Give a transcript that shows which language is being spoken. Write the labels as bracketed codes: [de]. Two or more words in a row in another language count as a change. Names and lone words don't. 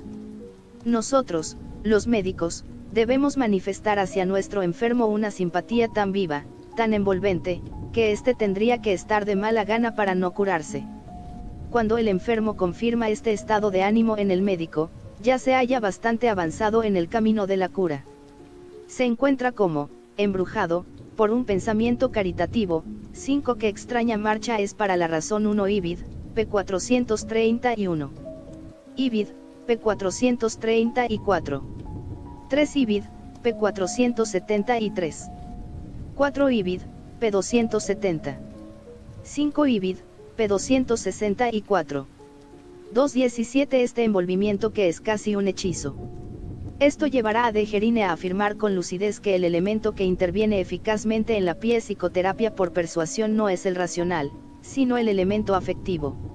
[es] Nosotros, los médicos, debemos manifestar hacia nuestro enfermo una simpatía tan viva, tan envolvente, que éste tendría que estar de mala gana para no curarse. Cuando el enfermo confirma este estado de ánimo en el médico, ya se halla bastante avanzado en el camino de la cura. Se encuentra como, embrujado, por un pensamiento caritativo. 5. Qué extraña marcha es para la razón 1 Ibid, p. 431. Ibid, p. 434. 3 Ibid, p. 473. 4 Ibid, p. 270. 5 Ibid, p. 264. 2.17 Este envolvimiento que es casi un hechizo. Esto llevará a De Gerine a afirmar con lucidez que el elemento que interviene eficazmente en la psicoterapia por persuasión no es el racional, sino el elemento afectivo.